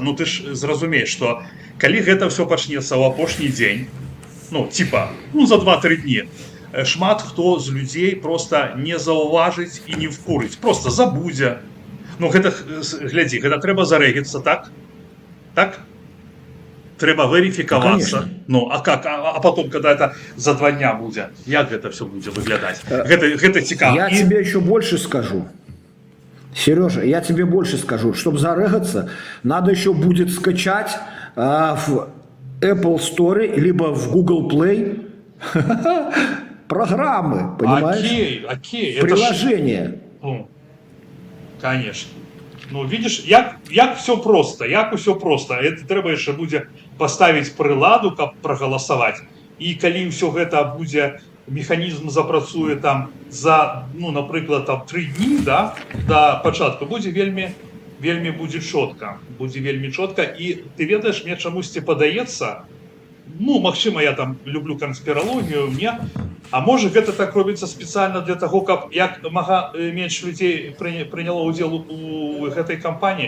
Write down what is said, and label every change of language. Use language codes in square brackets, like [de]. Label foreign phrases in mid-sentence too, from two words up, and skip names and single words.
[be] Ну ты ж зразумееш, што калі гэта ўсё пачнецца ў апошні дзень, за 2-3 дні, шмат хто з людзей просто не заўважыць і не вкурыць, просто забудзе. Ну гэта, глядзі, гэта трэба зарэгіцца, так? Так? Трэба верифікавацца. [ru] Ну, а как? А потом, когда это за 2 дня [be] будзе, як гэта все будзе выглядаць? Гэта цікава. [ru] Я тебе еще больше скажу. Сережа, я тебе больше скажу. Чтобы зарегаться, надо еще будет скачать в Apple Store либо в Google Play программы, понимаешь? Окей. Приложение. Конечно. Ну, видишь, [be] як все просто, Это трэба яшчэ будзе паставіць прыладу, каб прагаласаваць. І калі ўсё гэта будзе, механізм запрацуе там за, напрыклад, 3 дні, да, да пачатку, будзе вельмі будзе чётка. І ты ведаеш, мне чамусьці падаецца, магчыма, я там люблю канспіралогію, а можа гэта так робіцца спецыяльна для таго, каб як мага менш людзей прыняло ўдзел у гэтай кампаніі.